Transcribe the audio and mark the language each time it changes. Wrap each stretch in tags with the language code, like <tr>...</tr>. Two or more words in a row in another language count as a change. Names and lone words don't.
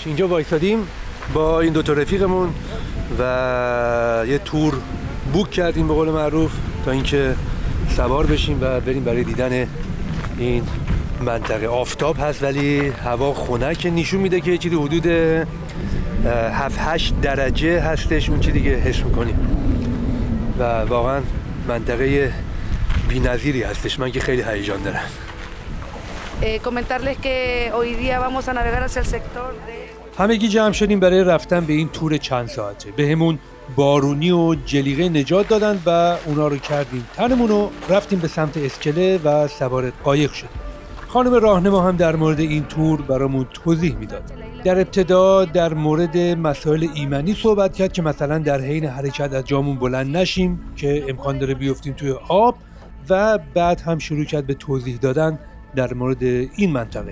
<fa>اینجا وایسادیم با این دوتا رفیقمون و یه تور بوک کردیم به قول معروف تا اینکه سوار بشیم و بریم برای دیدن این منطقه. آفتاب هست ولی هوا خنک، نشون میده که چیزی حدود 7-8 درجه هستش، اون چیزی که حس میکنیم و واقعا منطقه بی‌نظیری هستش. من که خیلی هیجان دارم.</fa> <es>Comentarles que hoy día vamos a navegar hacia el sector de</es> <fa>همگی جمع شدیم برای رفتن به این تور چند ساعته. بهمون بارونی و جلیقه نجات دادن و اونا رو کردیم تنمون و رفتیم به سمت اسکله و سوار قایق شدیم. خانم راهنما هم در مورد این تور برامون توضیح میداد. در ابتدا در مورد مسائل ایمنی صحبت کرد که مثلا در حین حرکت از جامون بلند نشیم که امکان داره بیفتیم توی آب، و بعد هم شروع کرد به توضیح دادن در مورد این منطقه.</fa>